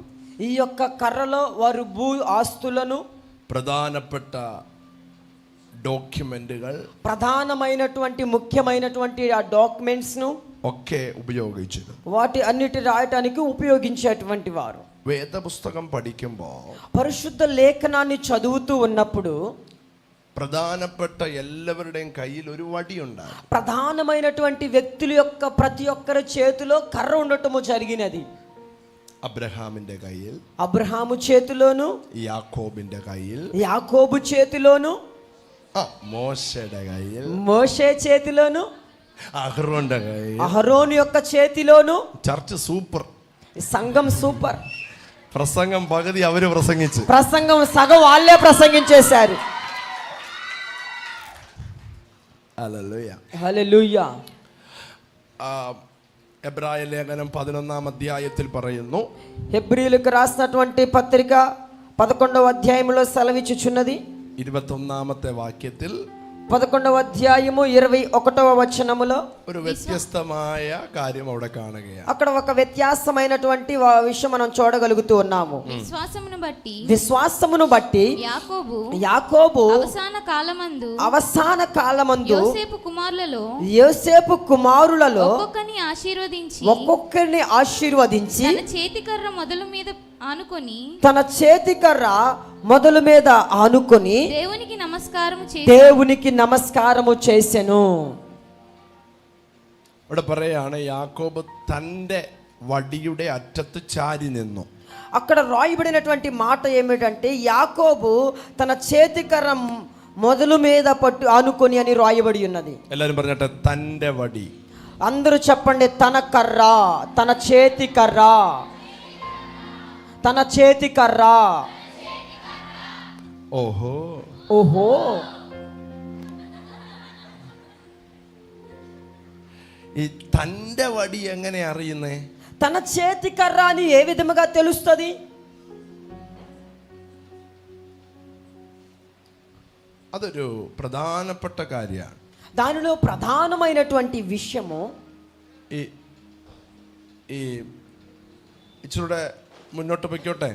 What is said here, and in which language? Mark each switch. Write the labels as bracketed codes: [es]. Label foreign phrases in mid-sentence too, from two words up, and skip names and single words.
[te] ఈ యొక్క కర్రలో వారు భూ ఆస్తులను, [ml] പ്രധാനപ്പെട്ട ഡോക്യുമെന്റുകൾ, [te] ప్రధానమైనటువంటి ముఖ్యమైనటువంటి ఆ డాక్యుమెంట్స్ ను [ml] ഒക്കെ ഉപയോഗിച്ചിരുന്നു. [te] వాటి అన్నిటి రాయటానికి ఉపయోగించేటువంటి వారు. [ml] വേദപുസ്തകം പഠിക്കുമ്പോൾ [te] పరిశుద్ధ లేఖనాన్ని చదువుతూ ఉన్నప్పుడు [ml] പ്രധാനപ്പെട്ട എല്ലാവരുടെയും കയ്യിൽ ഒരു വടിയുണ്ടാകും. [te] ప్రధానమైనటువంటి వ్యక్తుల యొక్క ప్రతి ఒక్కరి చేతిలో కర్ర ఉండటము జరిగినది. [ml] അബ്രഹാമിന്റെ കയ്യിൽ, [te] అబ్రహాము చేతిలోను, [ml] യാക്കോബിന്റെ കയ്യിൽ, [te] యాకోబు చేతిలోను, [ml] മോശയുടെ കയ്യിൽ, [te] మోషే చేతిలోను, [ml] അഹ്റോന്റെ കയ്യിൽ. [te] అహరోను యొక్క చేతిలోను. [en] church super. [te] సంఘం సూపర్. [ml] പ്രസംഗം പകുതി അവര് പ്രസംഗിച്ച്, [te] ప్రసంగం సగం వాళ్ళే ప్రసంగించేశారు. [ml] ഹല്ലേലൂയ. [te] హల్లెలూయా. [ml] എബ്രായ ലേഖനം 11-ാം അധ്യായത്തിൽ പറയുന്നു, [te] హెబ్రీయులకు రాసినటువంటి పత్రిక 11వ అధ్యాయంలో సెలవిచ్చుచున్నది. [ml] 21-ാമത്തെ വാക്യത്തിൽ [te] 11వ అధ్యాయము 21వ వచనములో [ml] ഒരു വ്യത്യസ്തമായ കാര്യം അവിടെ കാണുകയാണ്. [te] అక్కడ ఒక వ్యత్యాసమైనటువంటి విషయం మనం చూడగలుగుతూ ఉన్నాము. విశ్వాసమును బట్టి యాకోబు అవసాన కాలమందు యోసేపు కుమారులలో ఒక్కొక్కరిని ఆశీర్వదించి తన చేతికర్ర మొదలు మీద ఆనుకొని దేవునికి నమస్కారము చేసెను. [ml] ഇവിടെ പറയാണ്, യാക്കോബ് തന്റെ വടിയുടെ അറ്റത്ത് ചാരി നിന്നു. [te] అక్కడ రాయబడినటువంటి మాట ఏమిటంటే యాకోబు తన చేతికర్ర మొదలు మీద పట్టు ఆనుకొని అని రాయబడి ఉన్నది. [ml] എല്ലാരും പറഞ്ഞിട്ട് തന്റെ വടി. [te] అందరూ చెప్పండి, తన కర్ర, తన చేతి కర్ర, తన చేతి కర్ర. [ml] ഓഹോ, [te] ఓహో, [ml] ഈ തന്റെ വടി എങ്ങനെ അറിയുന്നേ? [te] తన చేతి కర్ర అని ఏ విధముగా తెలుస్తుంది? [ml] അതൊരു പ്രധാനപ്പെട്ട കാര്യമാണ്. [te] దానిలో ప్రధానమైనటువంటి విషయము [ml] ഈ ഈ ഇച്ചിരൂടെ മുന്നോട്ട് പൊയ്ക്കോട്ടെ.